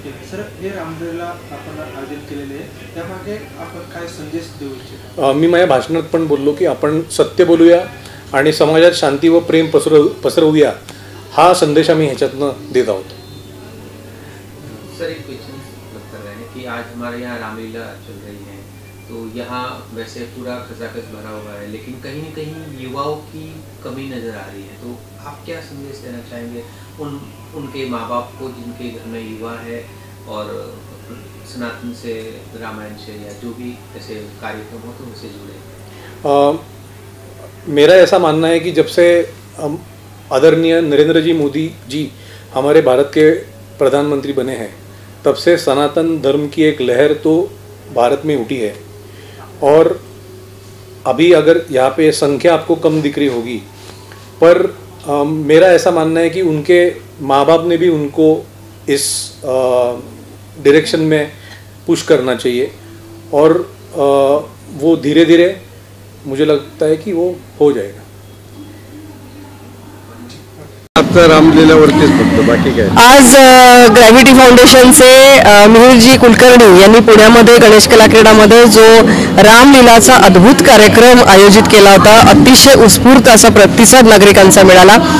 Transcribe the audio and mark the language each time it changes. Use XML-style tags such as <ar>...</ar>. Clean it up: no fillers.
<mr>Sir, हे रामलीला आपण आयोजित केलेले आहे, त्यामागे आपण काय संदेश देऊ इच्छितो? मी माझ्या भाषणात पण बोललो की आपण सत्य बोलूया आणि समाजात शांती व प्रेम पसरवूया, हा संदेश आम्ही ह्याच्यातनं देत आहोत.</mr> <hi>सर, एक क्वेश्चन कर रहे हैं कि आज हमारे यहाँ रामलीला चल रही है, तो यहाँ वैसे पूरा खचाखच भरा हुआ है, लेकिन कहीं न कहीं युवाओं की कमी नज़र आ रही है. तो आप क्या संदेश देना चाहेंगे उनके माँ बाप को जिनके घर में युवा है और सनातन से, रामायण से या जो भी ऐसे कार्यक्रम हो तो उनसे जुड़े? मेरा ऐसा मानना है कि जब से आदरणीय नरेंद्र जी मोदी जी हमारे भारत के प्रधानमंत्री बने हैं, तब से सनातन धर्म की एक लहर तो भारत में उठी है। और अभी अगर यहाँ पे संख्या आपको कम दिख रही होगी, पर मेरा ऐसा मानना है कि उनके माँ बाप ने भी उनको इस डायरेक्शन में पुश करना चाहिए, और वो धीरे धीरे मुझे लगता है कि वो हो जाएगा।</hi> <mr>आता रामलीलावरतीच फक्त, बाकी काय? आज ग्रॅव्हिटी फाउंडेशनचे मिहिरजी कुलकर्णी यांनी पुण्यामध्ये गणेश कला क्रीडामध्ये जो रामलीलाचा अद्भुत कार्यक्रम आयोजित केला होता, अतिशय उत्स्फूर्त असा प्रतिसाद नागरिकांचा मिळाला।</mr>